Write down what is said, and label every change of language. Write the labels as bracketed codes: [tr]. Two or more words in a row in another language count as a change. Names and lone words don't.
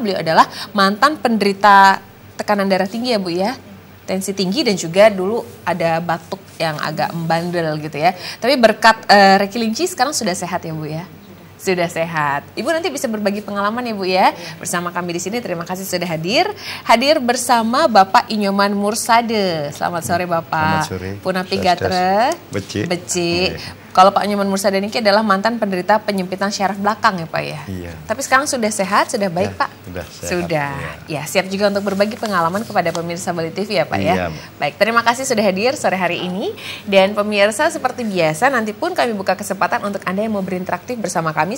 [id] Beliau adalah mantan penderita tekanan darah tinggi ya Bu ya, tensi tinggi dan juga dulu ada batuk yang agak membandel gitu ya. Tapi berkat Reiki Lingchi sekarang sudah sehat ya Bu ya? Sudah sehat. Ibu nanti bisa berbagi pengalaman ya Bu ya bersama kami di sini. Terima kasih sudah hadir. Hadir bersama Bapak Inyoman Mursade. Selamat sore Bapak. Selamat sore. [ban] Punapi Gatre. [id] Beci. Kalau Pak Inyoman Mursade ini adalah mantan penderita penyempitan syaraf belakang ya Pak ya. Iya. Tapi sekarang sudah sehat, sudah baik Ya, Pak. sudah sehat, Sudah. Ya siap juga untuk berbagi pengalaman kepada pemirsa Bali TV ya Pak ya. Iya. Baik, terima kasih sudah hadir sore hari ini. Dan pemirsa seperti biasa nanti pun kami buka kesempatan untuk Anda yang mau berinteraktif bersama kami.